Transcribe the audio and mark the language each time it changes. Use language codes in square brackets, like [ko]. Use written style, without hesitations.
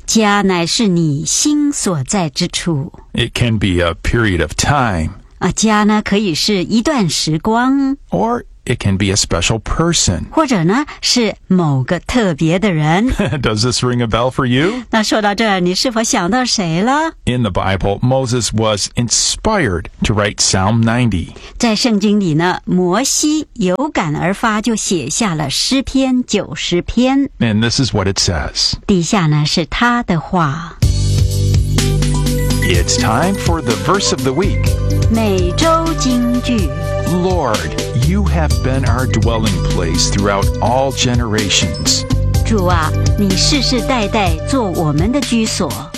[zh] 家乃是你心所在之处。 [en] It can be a period of time. [zh] 家呢可以是一段时光。 [en] Or it can be a special person. [zh] 或者呢是某个特别的人。 [en] Does this ring a bell for you? [zh] 那说到这儿，你是否想到谁了？ [en] In the Bible, Moses was inspired to write Psalm 90. [zh] 在圣经里呢，摩西有感而发就写下了诗篇九十篇。 [en] And this is what it says. [zh] 底下呢是他的话。 [en] It's time for the verse of the week. [zh] 每周金句。 [en] Lord, you have been our dwelling place throughout all generations. [zh] 主啊，你世世代代做我们的居所。